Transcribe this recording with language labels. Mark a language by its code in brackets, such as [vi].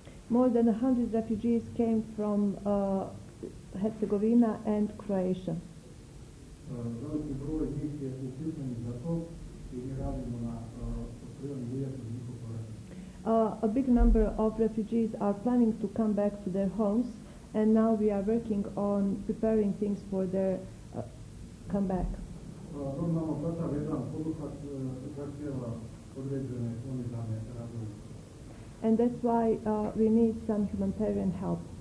[en] More than 100 refugees came from Herzegovina and Croatia. [bs] Veliki broj njih je upisan za to i mi radimo na otkrivanju uvjeta za njihov povratak. [en] A big number of refugees are planning to come back to their homes, and now we are working on preparing things for their comeback. [bs] Normalno, takav jedan poduhvat zahtjeva određene humanitarne razloge. [en] And that's why we need some humanitarian help.